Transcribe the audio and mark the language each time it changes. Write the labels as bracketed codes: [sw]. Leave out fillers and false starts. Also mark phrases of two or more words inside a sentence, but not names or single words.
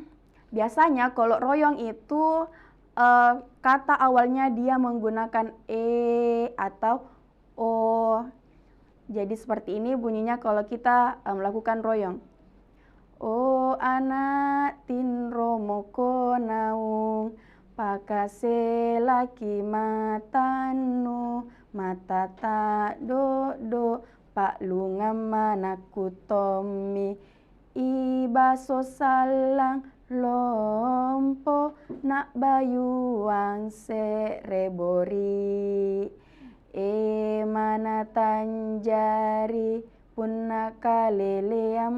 [id] Biasanya kalau royong itu kata awalnya dia menggunakan atau o. Jadi seperti ini bunyinya kalau kita melakukan royong. [mak] O anak tinro moko naung pakase laki matanu mata tak do pak lungam manaku tomi ibaso salang lompo nak bayuang serebori mana tanjari pun nakalele